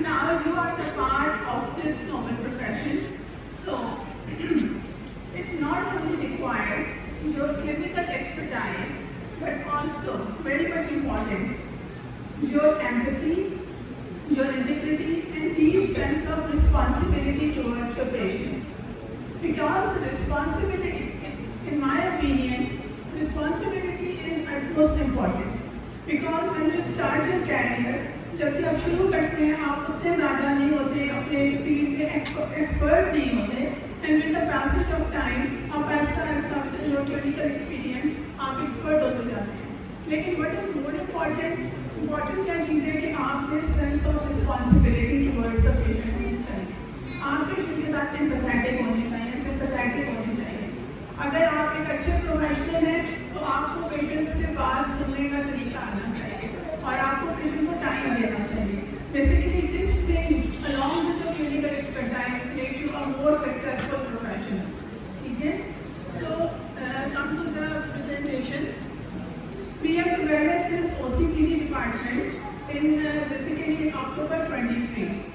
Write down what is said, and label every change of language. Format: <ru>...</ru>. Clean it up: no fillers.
<en>Now you are the part of this noble profession, so it's not only requires your clinical expertise, but also very much important, your empathy, your integrity, and deep sense of responsibility towards your patients. Because the responsibility, in my opinion, responsibility is utmost important. Because when you start your career,</en> <hi>जब भी आप शुरू करते हैं आप उतने ज़्यादा नहीं होते अपने फील्ड के एक्सपर्ट नहीं होते</hi> <en>and with the passage of time</en> <hi>आप Aahista Aahista</hi> <en>your clinical experience</en> <hi>आप एक्सपर्ट होते जाते हैं. लेकिन</hi> <en>what is more important</en> <hi>क्या चीज़ है कि आपके</hi> <en>sense of responsibility towards the patient</en> <hi>होनी चाहिए. आप पेशेंट के साथ एम्पैथेटिक होने चाहिए, सिम्पैथेटिक होने चाहिए. अगर आप एक अच्छे प्रोफेशनल हैं तो आपको पेशेंट से बात सुनने का तरीका आना चाहिए और आपको पेशेंट को टाइम देना चाहिए.</hi> <en>Basically this thing along with the clinical expertise make you a more successful professional.</en> <hi>ठीक है?</hi> <en>So come to the presentation. We have developed this OCPD department in basically in October 23.</en>